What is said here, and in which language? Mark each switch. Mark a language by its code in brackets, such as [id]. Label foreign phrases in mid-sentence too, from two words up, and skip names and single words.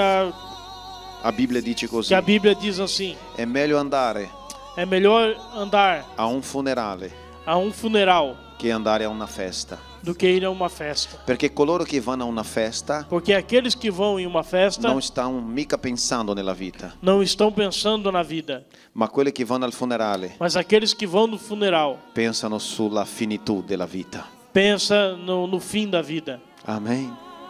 [it] A Bibbia dice così. [pt] a Bíblia diz assim: [it] È meglio andare [pt] é melhor andar [it] a un funerale [pt] a um funeral [it] che andare a una festa. [pt] do que ir a uma festa. [it] Perché coloro che vanno a una festa [pt] Porque aqueles que vão em uma festa [it] non stanno mica pensando nella vita, [pt] não estão pensando na vida, [it] ma quelli che vanno al funerale [pt] mas aqueles que vão no funeral [it] pensano sulla finitù della vita. [pt] pensa no fim da vida. Amen.